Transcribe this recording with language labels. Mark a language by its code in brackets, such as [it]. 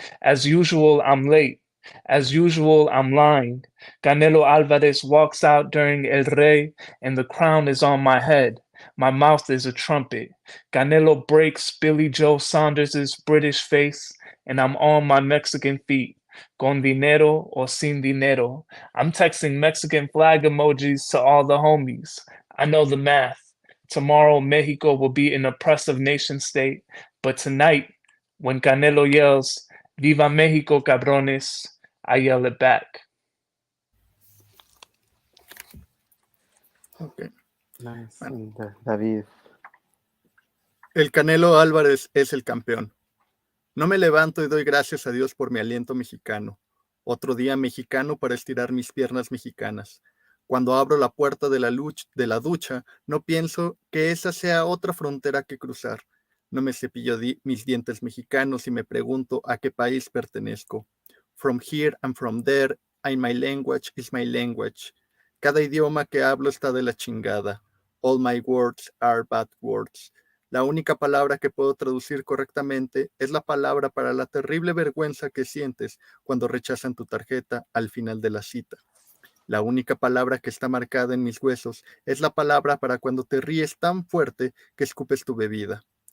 [en] As usual, I'm late. As usual, I'm lying. Canelo Alvarez walks out during El Rey, and the crown is on my head. My mouth is a trumpet. Canelo breaks Billy Joe Saunders's British face, and I'm on my Mexican feet. [es] Con dinero or sin dinero. [en] I'm texting Mexican flag emojis to all the homies. I know the math. Tomorrow, Mexico will be an oppressive nation state, but tonight, when Canelo yells, Viva Mexico, cabrones, I yell it back. Okay. Nice. And David. [es] El Canelo Álvarez es el campeón. No me levanto y doy gracias a Dios por mi aliento mexicano. Otro día mexicano para estirar mis piernas mexicanas. Cuando abro la puerta de la ducha, no pienso que esa sea otra frontera que cruzar. No me cepillo mis dientes mexicanos y me pregunto a qué país pertenezco. [en] From here and from there, and my language is my language. [es] Cada idioma que hablo está de la chingada. [en] All my words are bad words. [es] La única palabra que puedo traducir correctamente es la palabra para la terrible vergüenza que sientes cuando rechazan tu tarjeta al final de la cita. La única palabra que está marcada en mis huesos es la palabra para cuando te ríes tan fuerte que escupes tu bebida.